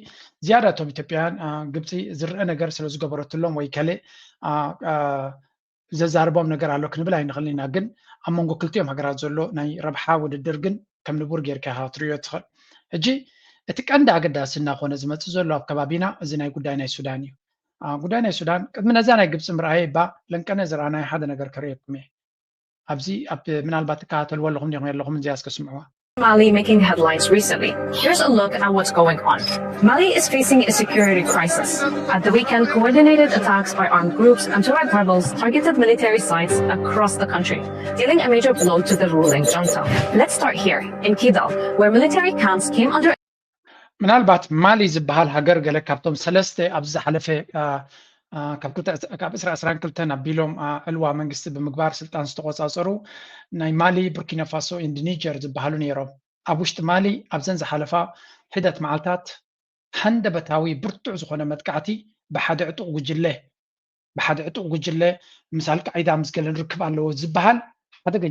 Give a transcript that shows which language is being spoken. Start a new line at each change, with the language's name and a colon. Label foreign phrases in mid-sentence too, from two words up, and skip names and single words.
Tigrinya: ዝያዳቶም ኢትዮጵያውያን ግብፂ ዝርአ ነገር ስለ ዝገበረትሎም ወይ ካልእ ዘዛርቦም ነገር ኣሎ ክንብል ኣይንኽእልና ግን ኣብ መንጎ ክልቲኦም ሃገራት ዘሎ ናይ ረብሓ ውድድር ግን ከም ንቡር ጌርካ ትሪኦ ትኽእል ሕጂ እቲ ቀንዲ ኣገዳስና ኮነ ዝመፅእ ዘሎ ኣብ ከባቢና እዚ ናይ ጉዳይ ናይ ሱዳን እዩ ጉዳይ ናይ ሱዳን ቅድሚ ነዛ ናይ ግብፂ ምርኣየ ባ ለንቀነ ዝረኣናይ ሓደ ነገር ክርአየኩም እየ ኣብዚ ኣብ ምናልባት ትከታተልዎ ኣለኹም ዲኹም የለኹም እዚኣ እስከስምዕዋ
English: Mali making headlines recently. Here's a look at what's going on. Mali is facing a security crisis. At the weekend, coordinated attacks by armed groups and Tuareg rebels targeted military sites across the country, dealing a major blow to the ruling junta. Let's start here, in Kidal, where military camps came under
Tigrinya: ምናልባት ማሊ ዝበሃል ሃገር ገለ ካብቶም ሰለስተ ኣብዚ ዝሓለፈ ካብ 2022 ኣቢሎም ዕልዋ መንግስቲ ብምግባር ስልጣን ዝተቆፃፀሩ ናይ ማሊ ቡርኪና ፋሶ ኢንድ ኒጀር ዝበሃሉ ነይሮም ኣብ ውሽጢ ማሊ ኣብዘን ዝሓለፋ ሒደት መዓልታት ሃንደበታዊ ብርቱዕ ዝኾነ መጥቃዕቲ ብሓደ ዕጡቕ ጉጅለ ምስ አልቃዒዳ ምስ ገለ ንርክብ ኣለዎ ዝበሃል ሓደገኛ